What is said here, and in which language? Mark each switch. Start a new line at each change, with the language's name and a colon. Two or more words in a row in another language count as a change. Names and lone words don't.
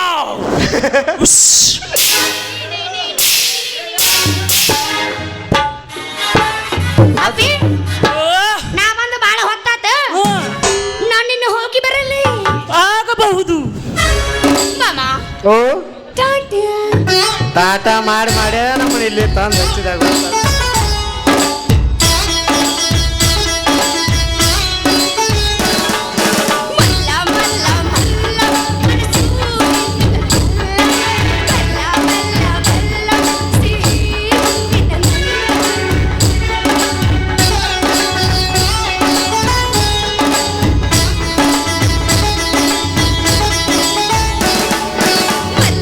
Kannada: ಅಪ್ಪಿ ನಾ ಬಂದು ಬಾಳ ಹೊತ್ತಾತ ನಾನು ನಿನ್ನ ಹೋಗಿ ಬರಲಿ ಆಗಬಹುದು ಮಾಮ ಓ ಟಾಟಾ ಟಾಟಾ ಮಾಡಿ ನಮ್ಮನ್ನ ಇಲ್ಲಿ ತಂದು ಹಚ್ಚಿದಾಗ ಮಲ್ಲ ಮಲ್ಲ ಮಲ್ಲ ಮನಸ್ಸು ಮಲ್ಲ ಮಲ್ಲ ಮಲ್ಲ ಮಲ್ಲ